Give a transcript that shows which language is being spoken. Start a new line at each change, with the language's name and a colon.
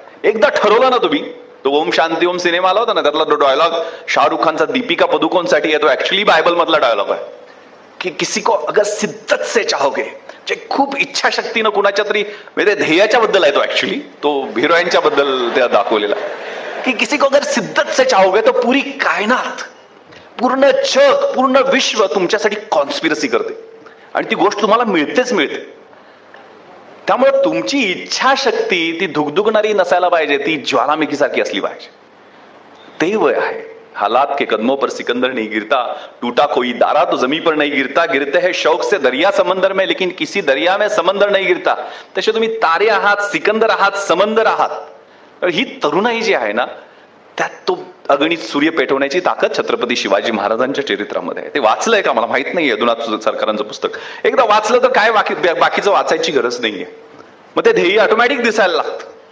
Marathi: एकदा ठरवलं ना तुम्ही, तो ओम शांती ओम सिनेमा आला होता ना, त्यातला तो डायलॉग शाहरुख खानचा दीपिका पदुकोणसाठी येतो, ऍक्च्युअली बायबल मधला डायलॉग आहे की
Hindi: किसी को अगर सिद्दत से चाहोगे,
Marathi: जे खूप इच्छाशक्तीनं कुणाच्या तरी म्हणजे ध्येयाच्या बद्दल आहे तो, ऍक्च्युली तो हिरोईनच्या बद्दल त्या दाखवलेला की
Hindi: किसी को अगर सिद्दत से चाहोगे तो पूरी कायनात,
Marathi: पूर्ण जग, पूर्ण विश्व तुमच्यासाठी कॉन्स्पिरसी करते आणि ती गोष्ट तुम्हाला मिळतेच मिळते. त्यामुळे तुमची इच्छाशक्ती ती धुगधुगणारी नसायला पाहिजे, ती ज्वालामुखीसारखी असली पाहिजे. ते वय आहे.
Hindi: हालात के कदमों पर सिकंदर नहीं गिरता, टूटा कोई दारा तो जमी पर नहीं गिरता, गिरते हैं शौक से दरिया समंदर में लेकिन किसी दरिया में समंदर नहीं गिरता.
Marathi: तसे तुम्ही तारे आहात, सिकंदर आहात, समंदर आहात. ही तरुणाई जी आहे ना, त्यात तो अगणित सूर्य पेटवण्याची ताकद छत्रपती शिवाजी महाराजांच्या चरित्रामध्ये आहे. ते वाचलंय का मला माहित नाहीये, अधुनाथ सरकारांचं पुस्तक. एकदा वाचलं तर काय बाकीचं वाचायची गरज नाहीये, मग ते ध्येय ऑटोमॅटिक दिसायला लागतं.